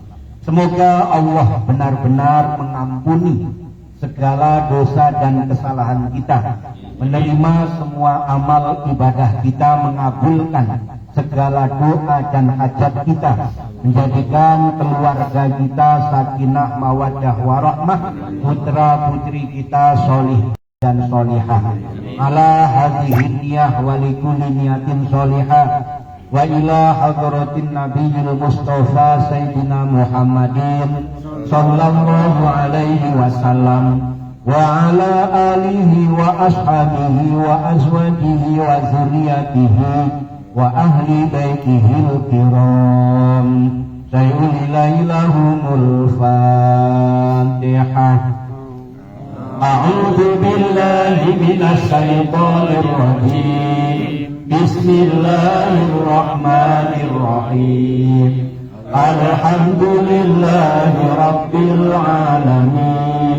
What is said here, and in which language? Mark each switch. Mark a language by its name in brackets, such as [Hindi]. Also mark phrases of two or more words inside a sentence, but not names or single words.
[Indonesian] Semoga Allah benar-benar mengampuni segala dosa dan kesalahan kita, menerima semua amal ibadah kita, mengabulkan segala doa dan hajat kita, menjadikan keluarga kita [Arabic] سكينة مودة ورحمة, [Indonesian] putra putri kita solih dan solihah. [Arabic] على هذه النية ولكل نية صالحة وإلى حضرة النبي المصطفى سيدنا محمد صلى الله عليه وسلم وعلى آله وأصحابه وأزواجه وذريته وأهل بيته الكرام. شيء لله لهم الفاتحة. أعوذ بالله من الشيطان الرجيم. بسم الله الرحمن الرحيم. الحمد لله رب العالمين.